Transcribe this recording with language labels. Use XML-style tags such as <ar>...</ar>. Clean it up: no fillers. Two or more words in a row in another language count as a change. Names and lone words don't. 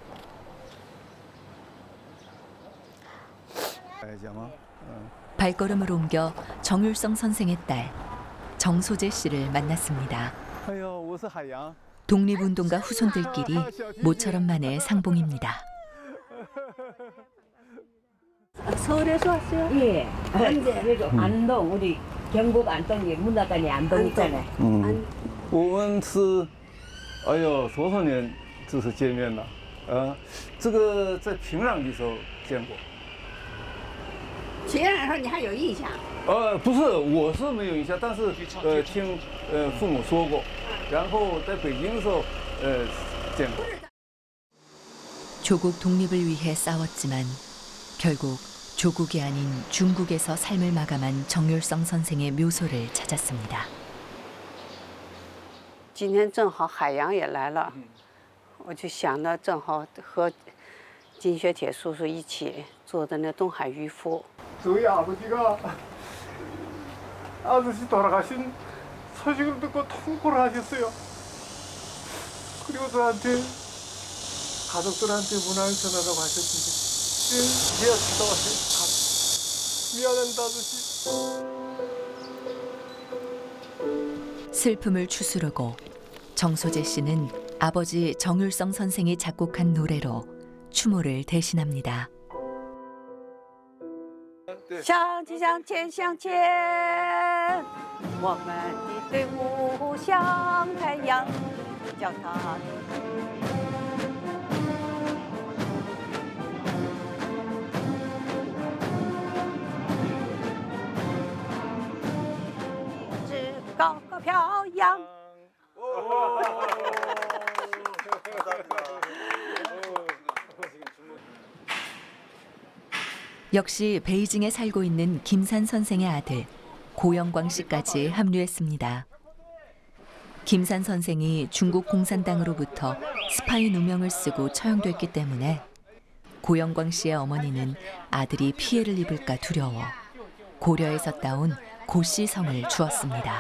<ko>발걸음을 옮겨 정율성 선생의 딸 정소재 씨를 만났습니다. 독립운동가 후손들끼리 모처럼 만의 상봉입니다. 서울에서 왔어요? 예. 언제? 안동, 우리 경북 안동에 문화관에 안동 있잖아요.</ko> <zh>我们是，哎呦，多少年这次见面了？这个在平壤的时候见过。前两天你还有印象？不是，我是没有印象，但是听父母说过，然后在北京的时候见过。</zh> <ko>조국 독립을 위해 싸웠지만 결국 조국이 아닌 중국에서 삶을 마감한 정율성 선생의 묘소를 찾았습니다.</ko> <zh>今天正好海洋也来了，我就想到正好和金学铁叔叔一起做的那东海渔夫。</zh> <ko>저희 아버지가 아저씨 돌아가신 소식을 듣고 통보를 하셨어요. 그리고 저한테 가족들한테 문화를 전하라고 하셨는데 제가 갔다 왔어요. 미안합니다, 아저씨. 슬픔을 추스르고 정소재 씨는 아버지 정율성 선생이 작곡한 노래로 추모를 대신합니다.</ko> <zh>向前向前向前，我们的队伍像太阳，脚踏。志高高飘扬。</zh> <ko>역시 베이징에 살고 있는 김산 선생의 아들 고영광 씨까지 합류했습니다. 김산 선생이 중국 공산당으로부터 스파이 누명을 쓰고 처형됐기 때문에 고영광 씨의 어머니는 아들이 피해를 입을까 두려워 고려에서 따온 고씨 성을 주었습니다.</ko>